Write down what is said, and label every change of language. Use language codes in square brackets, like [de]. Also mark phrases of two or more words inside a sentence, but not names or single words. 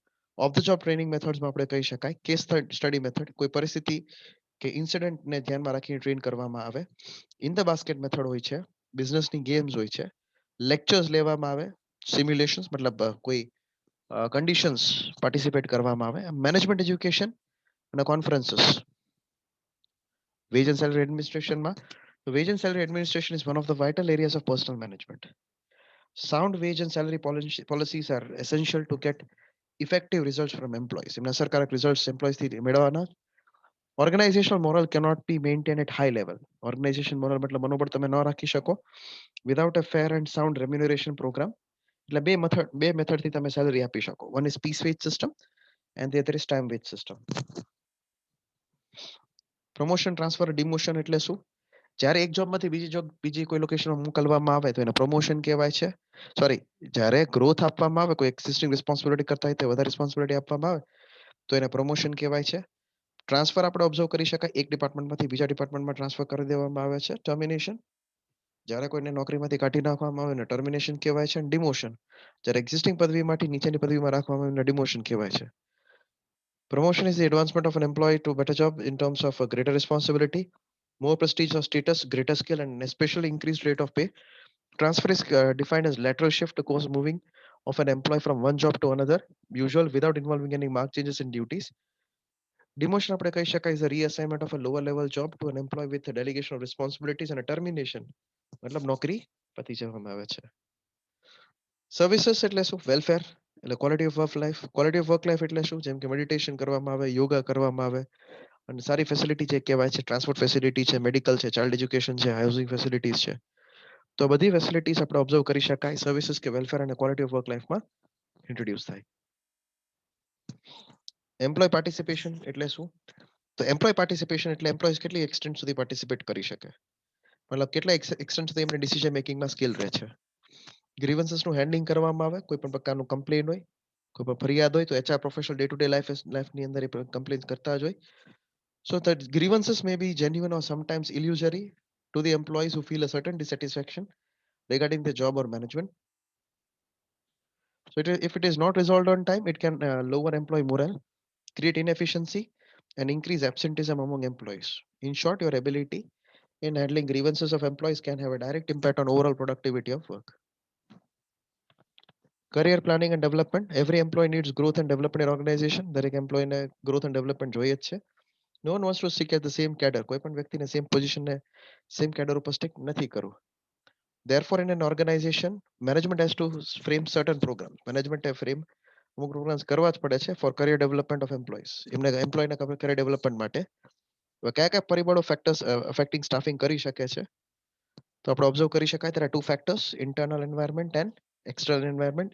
[en] off the job training methodsમાં [gu] આપણે કહી શકાય [en] case study method, [gu] કોઈ પરિસ્થિતિ કે ઇન્સિડન્ટને ધ્યાનમાં રાખીને ટ્રેન કરવામાં આવે. [en] in the basket method [gu] હોય છે, બિઝનેસની ગેમ્સ હોય છે, લેક્ચર્સ લેવામાં આવે, સિમ્યુલેશન્સ મતલબ કોઈ કન્ડિશન્સ પાર્ટિસિપેટ કરવામાં આવે, [en] management education [gu] અને કોન્ફરન્સીસ. [en] wage and salary administrationમાં wage and salary administration is one of the vital areas of personal management. Sound wage and salary policies are essential to get effective results from employees. [gu] એમના અસરકારક [en] results employees [gu] થી મેળવવાના. [en] Organizational moral cannot be maintained at high level. Organization moral [gu] મતલબ મનોબળ તમે ન રાખી શકો [en] without a fair and sound remuneration program. [gu] એટલે બે મેથડ થી તમે સેલરી આપી શકો. [en] One is piece wage system and the other is time wage system. [gu] પ્રમોશન ટ્રાન્સફર ડિમોશન એટલે શું? જ્યારે એક જોબમાંથી બીજી કોઈ લોકેશનમાં મોકલવામાં આવે તો એને પ્રમોશન કહેવાય છે. સોરી, જ્યારે ગ્રોથ આપવામાં આવે, કોઈ [en] existing responsibility [gu] કરતા હોય તે વધારે રિસ્પોન્સિબિલિટી આપવામાં આવે તો એને પ્રમોશન કહેવાય છે. ટ્રાન્સફર આપણે ઓબ્ઝર્વ કરી શકાય, એક ડિપાર્ટમેન્ટમાંથી બીજા ડિપાર્ટમેન્ટમાં ટ્રાન્સફર કરી દેવામાં આવે છે. ટર્મિનેશન, જ્યારે કોઈને નોકરીમાંથી કાઢી નાખવામાં આવે એને ટર્મિનેશન કહેવાય છે. ડિમોશન, જ્યારે એક્ઝિસ્ટિંગ પદવીમાંથી નીચેની પદવીમાં રાખવામાં આવે એને ડિમોશન કહેવાય છે. [en] Promotion is the advancement of an employee to a better job in terms of a greater responsibility, more prestige or status, greater skill, and especially increased rate of pay. Transfer is defined as lateral shift, the course moving of an employee from one job to another, usual without involving any marked changes in duties. Demotion [gu] આપણે કહી શકાય [en] is a reassignment of a lower level job to an employee with a delegation of responsibilities, and a termination [gu] મતલબ નોકરી પતી જવામાં આવે છે. સર્વિસીસ એટલે શું? વેલફેર એટલે [en] quality of work life. quality of work life [gu] એટલે શું? જેમ કે મેડિટેશન કરવામાં આવે, યોગા કરવામાં આવે અને સારી ફેસિલિટી જે કહેવાય છે, [en] transport facility [gu] છે, મેડિકલ છે, [en] child education [gu] છે, [en] housing facilities [gu] છે. તો બધી ફેસિલિટીઝ આપણે ઓબ્ઝર્વ કરી શકાય સર્વિસીસ કે વેલફેર અને [en] quality of work lifeમાં [gu] ઇન્ટ્રોડ્યુસ થાય. [en] employee participation [gu] એટલે શું? તો [en] employee participation [gu] એટલે એમ્પ્લોયઝ કેટલી એક્સટેન્ટ સુધી પાર્ટિસિપેટ કરી શકે, મતલબ કેટલા એક્સટેન્ટ સુધી એમને [en] decision makingમાં [gu] સ્કિલ રહે છે. ગ્રીવન્સીસનું હેન્ડલિંગ કરવામાં આવે, કોઈ પણ પ્રકારનું કમ્પ્લેન હોય, કોઈ પણ ફરિયાદ હોય તો [en] HR professional day to day lifeની [gu] અંદર એ કમ્પ્લેન કરતા જ હોય. [en] So that grievances may be genuine or sometimes illusory to the employees who feel a certain dissatisfaction regarding the job or management. So if it is not resolved on time, it can lower employee morale, create inefficiency, and increase absenteeism among employees. In short, your ability in handling grievances of employees can have a direct impact on overall productivity of work. Career planning and development. Every employee needs growth and development in organization. [gu] દરેક employee ને [en] growth and development [gu] જોઈએ જ છે. [en] No one wants to stick at the same cadre. [gu] કોઈ પણ વ્યક્તિને [en] same positionને same cadre [gu] ઉપર સ્ટિક નથી કરવું. [en] Therefore, in an organization, management has to frame certain programs. [gu] Management એ frame અમુક પ્રોગ્રામ્સ કરવા જ પડે છે [en] for career development of employees. [gu] એમને એમ્પ્લોયના [en] career development [gu] માટે કયા કયા પરિબળો [en] factors affecting staffing [gu] કરી શકે છે? તો આપણે ઓબ્ઝર્વ કરી શકાય [en] there are two factors, internal environment and external environment.